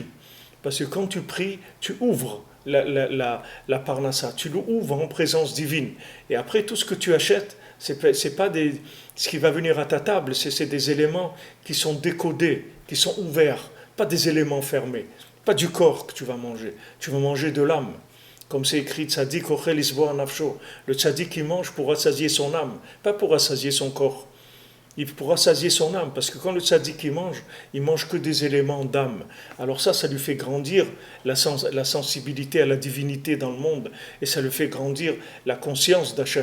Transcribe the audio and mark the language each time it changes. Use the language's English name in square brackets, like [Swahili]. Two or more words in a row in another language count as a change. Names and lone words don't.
[French] Parce que quand tu pries, tu ouvres la parnassa, tu l'ouvres en présence divine. Et après, tout ce que tu achètes, c'est pas ce qui va venir à ta table, c'est des éléments qui sont décodés, qui sont ouverts, pas des éléments fermés, pas du corps que tu vas manger de l'âme. Comme c'est écrit, [Hebrew] צדיק אוכל לשבע נפשו. [French] Le tzadik qui mange pour rassasier son âme, pas pour rassasier son corps. Il pourra rassasier son âme, parce que quand le tzaddik il mange que des éléments d'âme. Alors ça lui fait grandir la sensibilité à la divinité dans le monde, et ça lui fait grandir la conscience d'Hachem.